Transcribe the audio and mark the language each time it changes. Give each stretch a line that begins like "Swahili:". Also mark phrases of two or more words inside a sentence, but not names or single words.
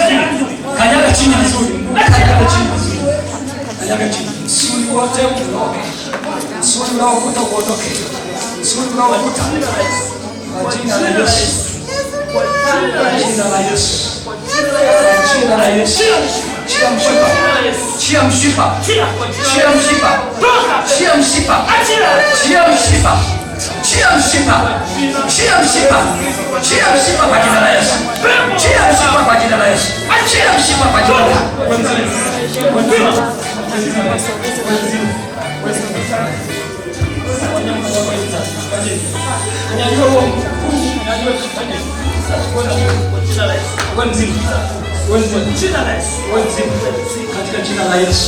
Swahili: Kanyaga chini vizuri. Kanyaga chini vizuri. Kanyaga chini. Msuli wote uondoke. Msuli unaovuta uondoke. Msuli unaovuta. Kwa jina la Yesu. Kwa jina la Yesu. Kwa jina la Yesu. Chia mshipa. Chia mshipa. Chia mshipa. Chia mshipa. Chia mshipa. Chia mshipa. Chia mshipa. Chia mshipa kwa jina la Yesu. Chia mshipa kwa jina la Yesu. Chia mshipa kwa jina la Yesu. Katika jina la Yesu.